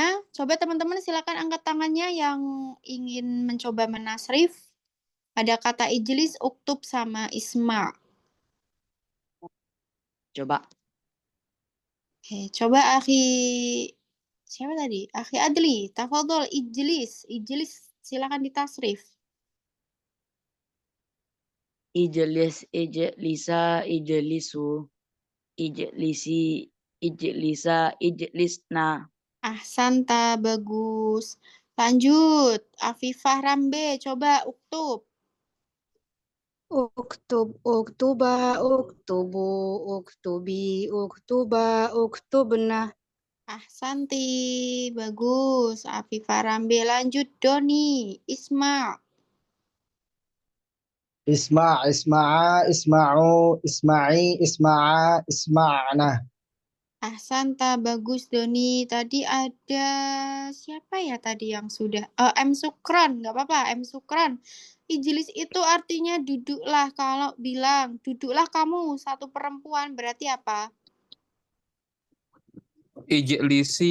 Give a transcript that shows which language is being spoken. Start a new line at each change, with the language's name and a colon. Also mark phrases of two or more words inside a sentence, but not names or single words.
Indonesian: Coba teman-teman silakan angkat tangannya yang ingin mencoba menasrif. Ada kata ijlis, uktub, sama isma. Coba. Oke, coba siapa tadi?
Arabic: أخي عدلي، تفضل اجلس.
Indonesian: Ijlis silakan ditasrif.
Arabic: اجلس، اجلسا، اجلسوا، اجلسي، اجلسا، اجلسن.
Indonesian: Ahsanta, bagus. Lanjut, Afifah Rambe, coba uktub.
Arabic: اكتب، اكتبا، اكتبوا، اكتبي، اكتبا، اكتبن.
Indonesian: Ahsanti, bagus. Afifah Rambe, lanjut Doni, Isma.
Arabic: اسمع، اسمعا، اسمعوا، اسمعي، اسمعا، اسمعن.
Indonesian: Ahsanta, bagus Doni. Tadi ada siapa ya tadi yang sudah? M Sukron, nggak apa-apa, M Sukron. Ijlis itu artinya duduklah. Kalau bilang duduklah kamu satu perempuan berarti apa? Ijlisi.